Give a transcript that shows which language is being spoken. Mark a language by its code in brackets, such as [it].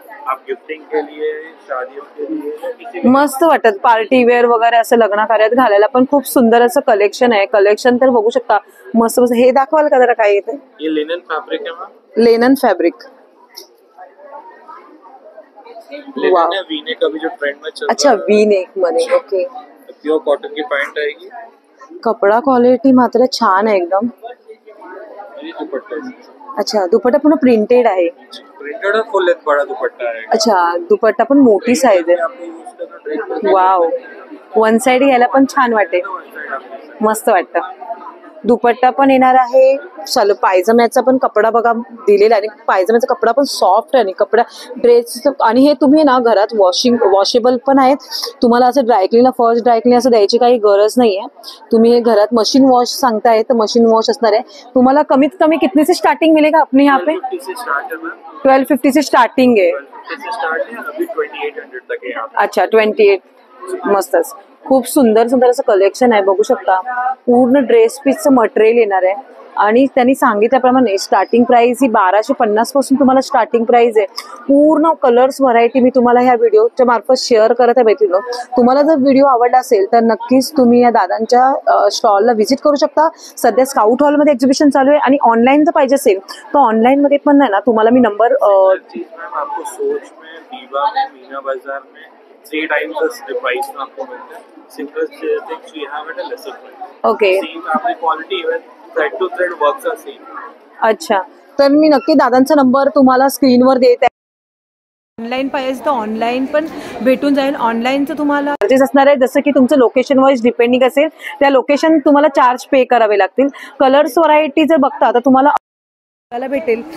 [hi] आप गिफ्टिंग के लिए, शादियों के लिए या किसी भी [mr] मस्त वाटत, पार्टी वेअर वगैरे असं लग्न कार्यात घालायला पण खूप सुंदर असं कलेक्शन आहे. कलेक्शन तर बघू शकता, मस्त मस्त. हे दाखवाल का जरा काय येते? [hi] ये लिनन फैब्रिक है मैम. [mr] Lennon fabric. Wow. [hi] लिनन है, वीने का भी जो ट्रेंड में चल अच्छा, रहा है. [mr] वी नेक मध्ये. ओके. [hi] प्योर कॉटन की पैंट आएगी. [mr] कपडा क्वालिटी मात्र छान आहे एकदम. [hi] ये दुपट्टा है. [mr] अच्छा, दुपट्टा पूर्ण प्रिंटेड आहे. [hi] प्रिंटेड और फुल लेंथ बड़ा दुपट्टा है. [mr] अच्छा, दुपट्टा पण मोठी साईज आहे. [hi] आपको यूज करना ड्रेस वाव. [mr] वन साइड घ्यायला पण छान वाटेल, मस्त वाटतं. दुपट्टा पण येणार आहे. चलो, पायजम्याचा पण कपडा बघा दिलेला आहे. पायजम्याचा कपडा पण सॉफ्ट आहे आणि कपडा ड्रेस, आणि हे तुम्ही ना घरात वॉशेबल पण आहेत. तुम्हाला असं ड्रायक्लीनला, फर्स्ट ड्रायक्लीन असं द्यायची काही गरज नाही आहे. तुम्ही हे घरात मशीन वॉश सांगताय तर मशीन वॉश असणार आहे. तुम्हाला कमीत कमी [hi] कितने से स्टार्टिंग मिलेगा अपने यहाँ पे? [mr] 1250 से स्टार्टिंग आहे. [hi] अभी 2800 तक है यहाँ पे. अच्छा, 28. [mr] मस्तच, खूप सुंदर सुंदर असं कलेक्शन आहे. बघू शकता, पूर्ण ड्रेस पीसचं मटेरियल येणार आहे. आणि त्यांनी सांगितल्याप्रमाणे स्टार्टिंग प्राइस ही 1250 पासून तुम्हाला स्टार्टिंग प्राइस आहे. पूर्ण कलर्स व्हरायटी मी तुम्हाला ह्या व्हिडिओच्या मार्फत शेअर करत आहे भेटलो. तुम्हाला जर व्हिडिओ आवडला असेल तर नक्कीच तुम्ही या दादांच्या स्टॉलला व्हिजिट करू शकता. सध्या स्काउट हॉलमध्ये एक्झिबिशन चालू आहे, आणि ऑनलाईन जर पाहिजे असेल तर ऑनलाईनमध्ये पण नाही ना, तुम्हाला मी नंबर [hi] आपको सोच में, दीवा में, मीना बाजार में 3 टाइम्स द प्राइस में आपको मिलता है. [en] Simple things we have at a lesser price. Okay. Same आपकी quality even thread to thread works are same. [mr] अच्छा, तर मी नक्की दादांचा नंबर तुम्हाला स्क्रीनवर देत आहे. ऑनलाईन पाहिजे तर ऑनलाईन पण भेटून जाईल. ऑनलाईनचं तुम्हाला चार्जेस असणार आहे, जसं की तुमचं लोकेशन वाईज डिपेंडिंग असेल, त्या लोकेशन तुम्हाला चार्ज पे करावे लागतील. कलर्स व्हरायटी जर बघता तर तुम्हाला भेटेल.